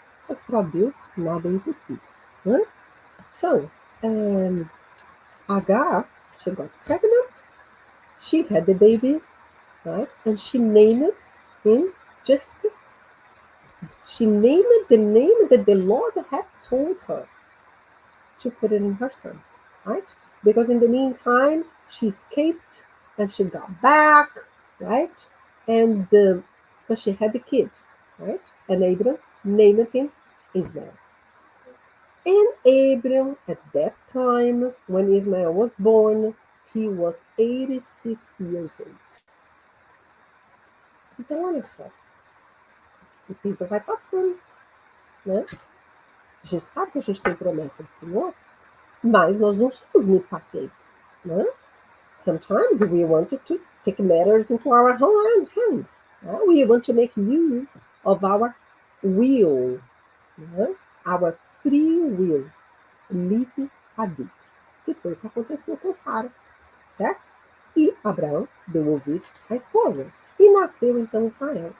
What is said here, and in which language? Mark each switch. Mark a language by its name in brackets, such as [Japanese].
[Portuguese] Só que para Deus nada é impossível. Né? [English] So, Agar, she got pregnant, she had the baby, right? And she named him she named the name that the Lord had told her to put it in her son, right? Because in the meantime, she escaped and she got back, right? And but she had the kid, right? And Abram named him Ismael. And Abram, at that time, when Ismael was born, he was 86 years old. [Portuguese] Então, olha só, o tempo vai passando, né? A gente sabe que a gente tem promessa do Senhor, mas nós não somos muito pacientes, né? [English] Sometimes we want to take matters into our own hands. We want to make use of our will, our free will, livre-arbítrio, [Portuguese] que foi o que aconteceu com Sara, certo? E Abraão deu ouvido à esposa. E nasceu então Ismael.